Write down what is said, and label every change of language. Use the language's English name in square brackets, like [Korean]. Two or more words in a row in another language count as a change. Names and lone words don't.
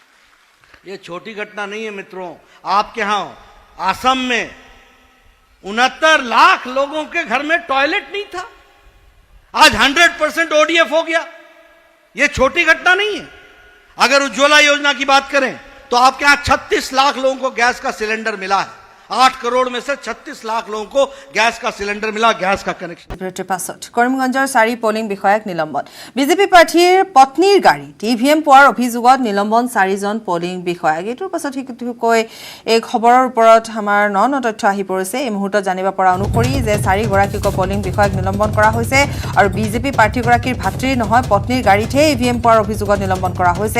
[Hindi] ये छोटी घटना नहीं है मित्रों। आपके यहां असम में 69 लाख लोगों के घर में टॉयलेट नहीं था, आज 100% ODF हो गया। यह छोटी घटना नहीं है। अगर उज्ज्वला योजना की बात करें तो आपके यहां 36 लाख लोगों को गैस का सिलेंडर मिला है। 8 करोड़ में से 36 लाख लोगों को गैस का सिलेंडर मिला, गैस का कनेक्शन। [Assamese] पाছত কৰিমগঞ্জৰ 4 পোলিং বিষয়াক নিলম্বন। বিজেপি প্ৰাৰ্থীৰ পত্নীৰ গাড়ীত ইভিএম পোৱাৰ অভিযোগত নিলম্বন 4জন পোলিং বিষয়াক। এইটোৰ পাছত কৈ এই খবৰৰ ওপৰত আমাৰ ন তথ্য আহি পৰিছে। এই মুহূৰ্তত জানিব পৰা অনুসৰি যে 4 গৰাকীক পোলিং বিষয়াক নিলম্বন কৰা হৈছে আৰু বিজেপি প্ৰাৰ্থীগৰাকীৰ ভাতৃৰ নহয় পত্নীৰ গাড়ীতহে ইভিএম পোৱাৰ অভিযোগত নিলম্বন কৰা হৈছে।